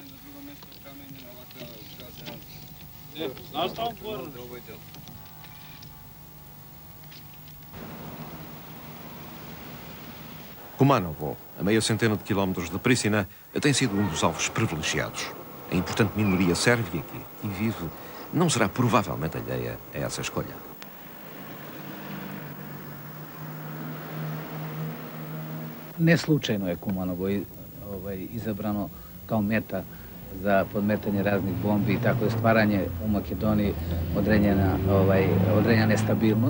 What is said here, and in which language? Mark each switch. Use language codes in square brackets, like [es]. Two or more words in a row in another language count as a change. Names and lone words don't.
[pt] Kumanovo, a meia centena de quilómetros de Pristina, tem sido um dos alvos privilegiados. A importante minoria sérvia que aqui vive não será provavelmente alheia a essa escolha. [sr] Neslučajno je Kumanovo izabrano kao meta za podmetanje raznih bombi i tako je stvaranje u Makedoniji određena nestabilnost.